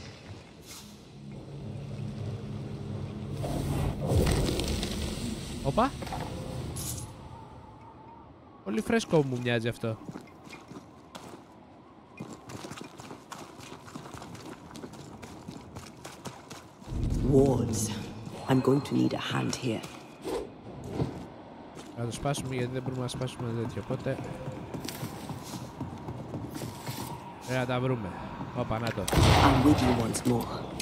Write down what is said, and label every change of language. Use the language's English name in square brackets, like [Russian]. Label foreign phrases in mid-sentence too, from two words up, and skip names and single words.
[Greek] Όπα. Πολύ φρέσκο μου μοιάζει αυτό. [English] Wards, I'm going to need a hand here. [Greek] Θα το σπάσουμε γιατί δεν μπορούμε να σπάσουμε τέτοιο, οπότε... να τα βρούμε. Όπα, να το. [English] I'm with you once more.